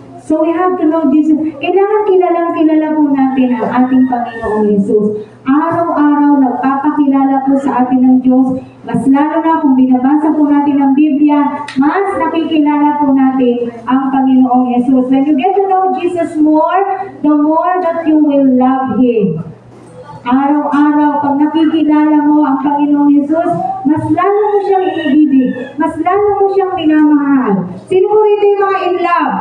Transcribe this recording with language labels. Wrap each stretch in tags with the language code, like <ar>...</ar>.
<en>So we have to know Jesus.</en> <tl>Kailangan kilala po natin ang ating Panginoong Jesus. Araw-araw nagpapakilala po sa atin ng Diyos. Mas lalo na kung binabasa po natin ang Biblia, mas nakikilala po natin ang Panginoong Jesus.</tl> <en>When you get to know Jesus more, the more that you will love Him.</en> <tl>Araw-araw, pag nakikilala mo ang Panginoong Jesus, mas lalo mo siyang iniibig, mas lalo mo siyang minamahal. Sino po rito yung mga in love?</tl>